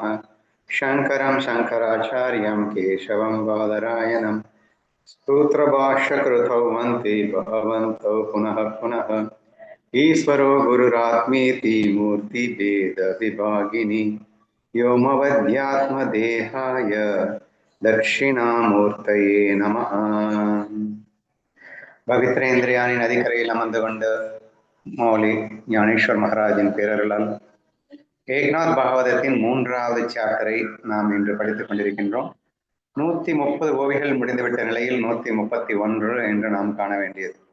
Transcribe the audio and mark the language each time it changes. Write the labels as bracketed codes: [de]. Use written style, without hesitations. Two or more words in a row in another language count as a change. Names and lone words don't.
[sa] शङ्करं शङ्कराचार्यं केशवं बादरायणं सूत्रभाष्यकृतौ वन्दे भगवन्तौ पुनः पुनः। ईश्वरो गुरुरात्मेति मूर्तिभेदविभागिनि व्योमवद्यात्मदेहाय दक्षिणामूर्तये नमः। [ta] பவித்ரேந்திரியானின் நதிக்கரையில் அமர்ந்து கொண்டு மௌலி ஞானேஸ்வர் மகாராஜின் பேரருளால் ஏக்நாத் பாகவதத்தின் 3வது சாப்டரை நாம் இன்று படித்துக் கொண்டிருக்கின்றோம். 130 ஓவிகள் முடிந்துவிட்ட நிலையில் 131 என்று நாம் காண வேண்டியது.